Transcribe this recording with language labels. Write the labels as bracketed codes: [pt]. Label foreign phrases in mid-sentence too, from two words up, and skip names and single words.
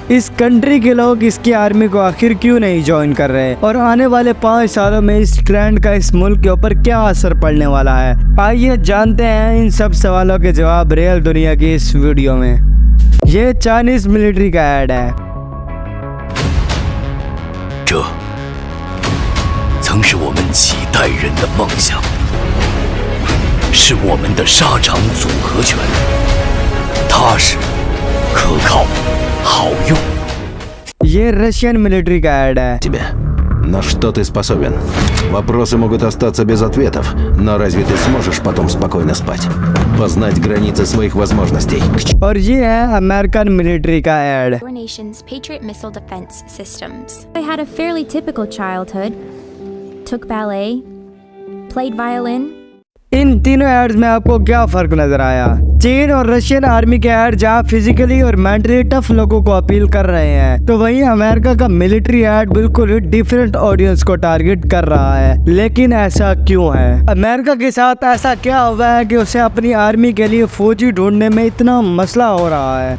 [hi] इस कंट्री के लोग इसकी आर्मी को आखिर क्यों नहीं ज्वाइन कर रहे और आने वाले 5 सालों में इस ट्रेंड का इस मुल्क के ऊपर क्या असर पड़ने वाला है? आइए जानते हैं इन सब सवालों के जवाब रियल दुनिया की इस वीडियो में। ये [en] Chinese military [hi] का ऐड है। [zh] 这曾是我们几代人的梦想，是我们的沙场组合拳，踏实、可靠、好用。 [hi] ये [en] Russian military [hi] का ऐड है। [ru] Тебе. На что ты способен? Вопросы могут остаться без ответов, но разве ты сможешь потом спокойно спать? Познать границы своих возможностей. [hi] और ये है [en] American military [hi] का ऐड। [en] Your nation's Patriot missile defense systems. I had a fairly typical childhood. Took ballet, played violin. [hi] इन तीनों एड्स में आपको क्या फर्क नजर आया? चीन और [en] Russian army [hi] के ऐड जहाँ फिजिकली और [en] mentally tough [hi] लोगों को अपील कर रहे हैं, तो वहीं अमेरिका का [en] military ad [hi] बिल्कुल ही [en] different audience [hi] को टारगेट कर रहा है। लेकिन ऐसा क्यों है? अमेरिका के साथ ऐसा क्या हुआ है कि उसे अपनी आर्मी के लिए फौजी ढूंढने में इतना मसला हो रहा है?